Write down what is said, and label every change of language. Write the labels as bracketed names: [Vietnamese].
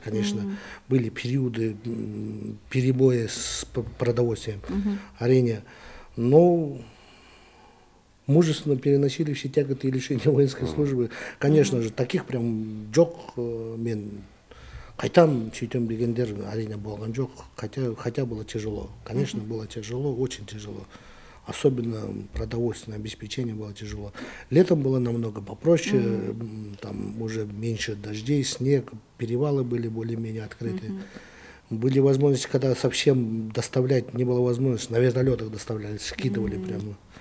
[Russian] Конечно, были периоды перебоя с продовольствием. Арене. Но мужественно переносили все тяготы и лишения воинской службы. Конечно же, таких прям [Kazakh] жоқ мен қайтам сөйтем дегендер арене болған жоқ. [Russian] Хотя было тяжело. Конечно, было тяжело, очень тяжело. Особенно продовольственное обеспечение было тяжело. Летом было намного попроще, там уже меньше дождей, снег, перевалы были более-менее открыты. Были возможности, когда совсем доставлять не было возможности, на вертолетах доставляли, скидывали прямо.